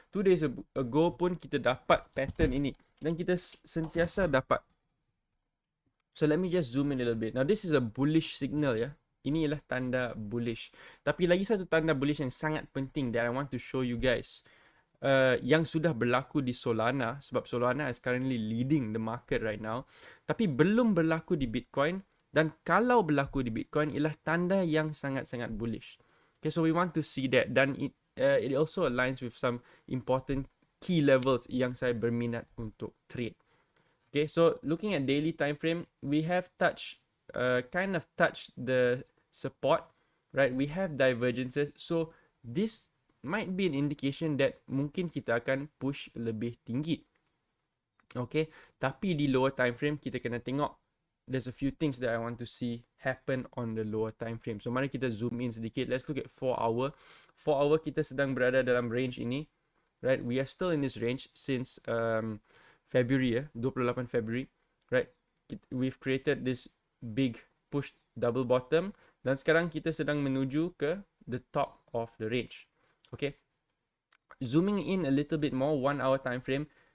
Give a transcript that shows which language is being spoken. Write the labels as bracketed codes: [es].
[en] 2 days ago [ms] pun kita dapat pattern ini dan kita sentiasa dapat. [en] So let me just zoom in a little bit. Now this is a bullish signal ya. [ms] Ini ialah tanda bullish. Tapi lagi satu tanda bullish yang sangat penting [en] that I want to show you guys. [ms] Yang sudah berlaku di Solana, sebab [en] Solana is currently leading the market right now, [ms] tapi belum berlaku di Bitcoin, dan kalau berlaku di Bitcoin ialah tanda yang sangat-sangat bullish. [en] Okay, so we want to see that, dan it also aligns with some important key levels [ms] yang saya berminat untuk trade. [en] Okay, so looking at daily time frame, we have kind of touched the support, right? We have divergences, so this might be an indication that [ms] mungkin kita akan push lebih tinggi. Okay, tapi di lower time frame kita kena tengok. [en] There's a few things that I want to see happen on the lower time frame. So [ms] mari kita zoom in sedikit. [en] Let's look at 4 hour. [ms] 4 hour kita sedang berada dalam range ini. [en] Right, we are still in this range since February 28 February. Right, we've created this big push double bottom [ms] dan sekarang kita sedang menuju ke [en] the top of the range. Okay, zooming in a little bit more, 1 hour time frame.